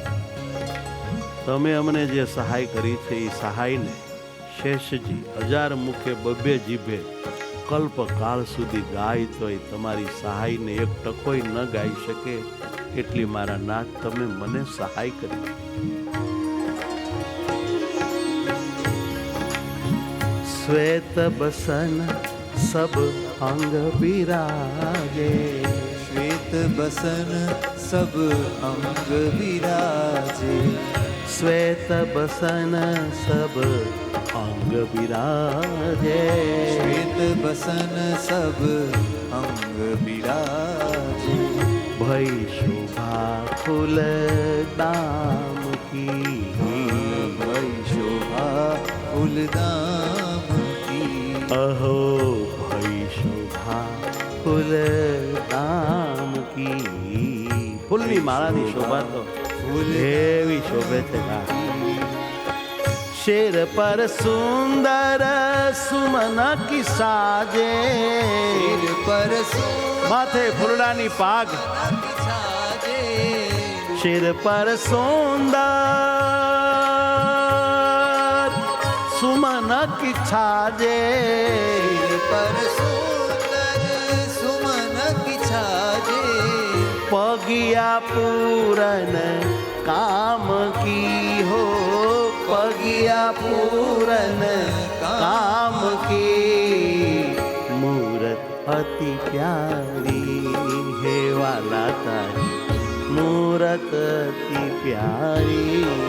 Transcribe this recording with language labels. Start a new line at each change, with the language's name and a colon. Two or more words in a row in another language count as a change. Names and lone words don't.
Gujarati: તમે અમને જે સહાય કરી છે એ સહાયને શેષજી 1000 મુખે 2 જીભે કલ્પ કાળ સુધી ગાય તોય તમારી સહાયને એક ટકોય ન ગાઈ શકે એટલી મારા નાથ તમે મને સહાય કરી.
Braj: श्वेत बसन सब अंग बिराजे, श्वेत बसन सब अंग विराजे, श्वेत बसन सब अंग बिराजे, श्वेत बसन सब अंग विराजे, भई शोभा फूल दाम की, भई शोभा फूलदाम की, अहो भई शोभा फूल दाम की.
Gujarati: ફૂલની માળાની શોભા તો એવી શોભે છે.
Braj: सिर पर सुंदर सुमन की साजे, सिर पर
Gujarati: માથે ફૂલડાની પાગ,
Braj: छाजे, सिर पर सुंदर सुमन की छाजे सिर पर सुंदर सुमन की छाजे पगिया पूरन काम की हो पगिया पूरन काम की मूरत अति प्यारी हे
Gujarati: વાલા તારી
Braj: मूरत अति प्यारी